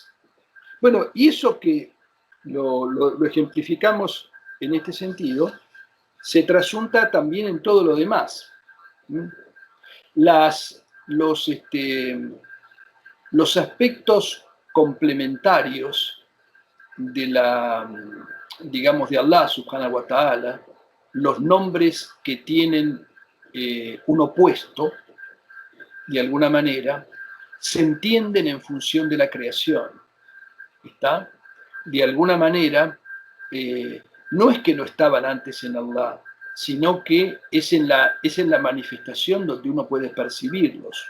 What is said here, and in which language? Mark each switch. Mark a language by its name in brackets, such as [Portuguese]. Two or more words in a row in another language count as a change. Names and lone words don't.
[Spanish] Bueno, y eso que lo ejemplificamos en este sentido, se trasunta también en todo lo demás. Los aspectos complementarios digamos, de [Arabic] الله سبحانه وتعالى, [Spanish] los nombres que tienen un opuesto, de alguna manera, se entienden en función de la creación. ¿Está? De alguna manera, no es que no estaban antes en Allah, sino que es en la manifestación donde uno puede percibirlos.